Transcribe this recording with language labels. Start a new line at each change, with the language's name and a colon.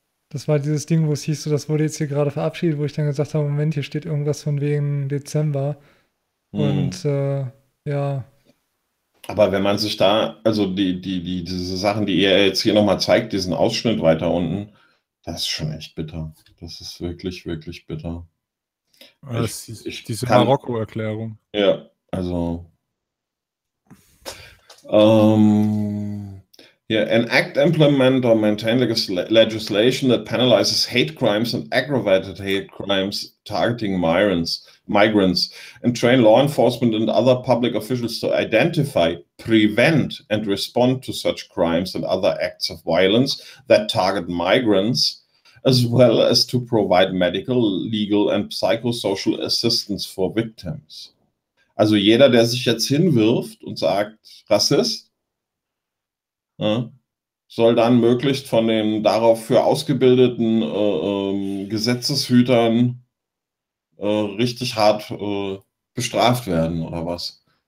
German: Das war dieses Ding, wo es hieß, so, das wurde jetzt hier gerade verabschiedet, wo ich dann gesagt habe, Moment, hier steht irgendwas von wegen Dezember. Und Aber wenn man sich da, also diese Sachen, die er jetzt hier nochmal zeigt, diesen Ausschnitt weiter unten, das ist schon echt bitter. Das ist wirklich, wirklich bitter. Diese Marokko-Erklärung. Ja, also
English: yeah, an act implement or maintain legislation that penalizes hate crimes and aggravated hate crimes targeting migrants and train law enforcement and other public officials to identify, prevent and respond to such crimes and other acts of violence that target migrants, as well as to provide medical, legal and psychosocial assistance for victims.
German: Also jeder, der sich jetzt hinwirft und sagt, Rassist, soll dann möglichst von den dafür ausgebildeten Gesetzeshütern richtig hart bestraft werden, oder was?